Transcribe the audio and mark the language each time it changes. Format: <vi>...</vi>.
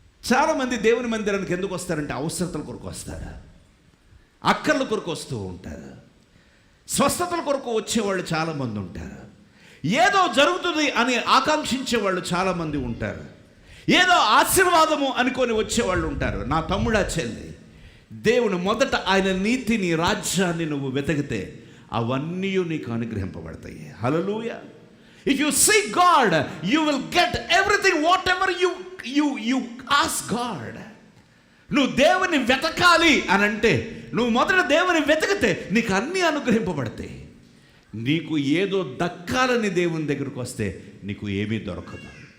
<te>చాలామంది దేవుని మందిరానికి ఎందుకు వస్తారంటే అవసరతల కొరకు వస్తారు, అక్కర్ల కొరకు వస్తూ ఉంటారు, స్వస్థతల కొరకు వచ్చేవాళ్ళు చాలామంది ఉంటారు, ఏదో జరుగుతుంది అని ఆకాంక్షించే వాళ్ళు చాలామంది ఉంటారు, ఏదో ఆశీర్వాదము అనుకొని వచ్చేవాళ్ళు ఉంటారు. నా తమ్ముడా, చెల్లి, దేవుని మొదట ఆయన నీతిని, రాజ్యాన్ని నువ్వు వెతికితే అవన్నీ నీకు అనుగ్రహింపబడతాయి. హల్లెలూయా.</te> <en>If you seek God, you will get everything, whatever you ask God.</en> <te>నువ్వు దేవుని వెతకాలి అని అంటే, నువ్వు మొదట దేవుని వెతికితే నీకు అన్నీ అనుగ్రహింపబడతాయి. నీకు ఏదో దక్కాలని దేవుని దగ్గరకు వస్తే నీకు ఏమీ దొరకదు.</te>